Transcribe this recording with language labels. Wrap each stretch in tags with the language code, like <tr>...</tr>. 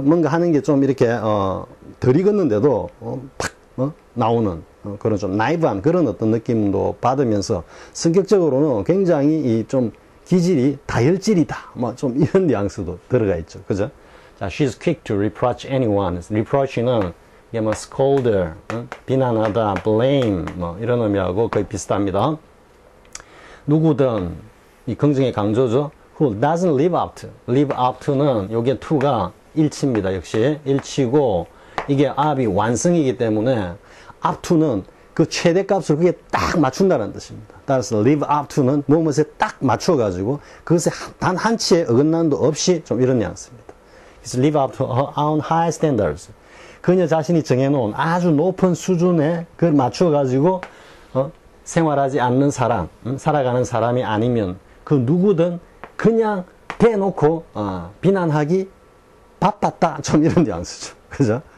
<ko>뭔가 하는 게 좀 이렇게 덜 익었는데도 팍 나오는 그런 좀 나이브한 그런 어떤 느낌도 받으면서 성격적으로는 굉장히 이 좀 기질이 다혈질이다. 뭐 좀 이런 뉘앙스도 들어가 있죠. 그죠?</ko> <en>자, she's quick to reproach anyone.</en> <ko>reproach는 이게 뭐 scold, 비난하다, blame 뭐 이런 의미하고 거의 비슷합니다. 누구든 이 긍정의 강조죠.</ko> <en>who doesn't live up to. live up to</en> <ko>는 요게 to가 일치입니다. 역시 일치고 이게 up이 완성이기 때문에</ko> <en>up to</en> <ko>는 그 최대값을 그게 딱 맞춘다는 뜻입니다. 따라서</ko> <en>live up to</en> <ko>는 무엇에 딱 맞춰가지고 그것에 단 한 치의 어긋남도 없이 좀 이런 뉘앙스입니다.</ko> <en>It's live up to her own high standards.</en> <ko>그녀 자신이 정해놓은 아주 높은 수준에 그걸 맞춰가지고 생활하지 않는 사람, 살아가는 사람이 아니면 그 누구든 그냥 대놓고 비난하기 바빴다. 좀 이런 뉘앙스죠. 그죠?</ko>